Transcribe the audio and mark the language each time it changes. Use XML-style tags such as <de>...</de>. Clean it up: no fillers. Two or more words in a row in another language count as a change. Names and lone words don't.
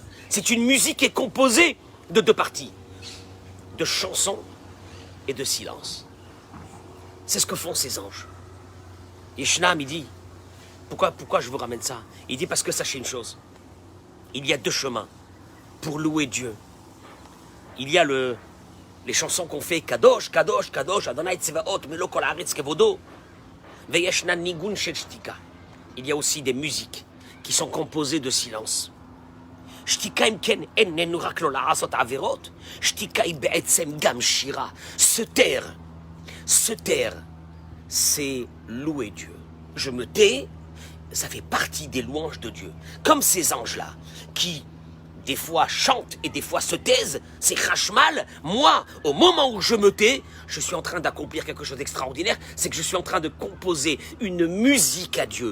<fr>C'est une musique qui est composée de deux parties, de chansons et de silence. C'est ce que font ces anges. Et Shnam, il dit, pourquoi je vous ramène ça? Il dit parce que sachez une chose, il y a deux chemins pour louer Dieu. Il y a les chansons qu'on fait,</fr> <he>קדוש, קדוש, קדוש, אדוני צבאות, מלא כל הארץ כבודו, ויש נגון של שתיקה.</he> <fr>Il y a aussi des musiques qui sont composées de silence.</fr> <he>שתיקה אםכן איננו רק לא לעשות עבירות, שתיקה היא בעצם גם שירה.</he> <fr>Se taire, c'est louer Dieu. Je me tais, ça fait partie des louanges de Dieu. Comme ces anges-là, qui des fois chantent et des fois se taisent, c'est Khashmal. Moi, au moment où je me tais, je suis en train d'accomplir quelque chose d'extraordinaire, c'est que je suis en train de composer une musique à Dieu.</fr>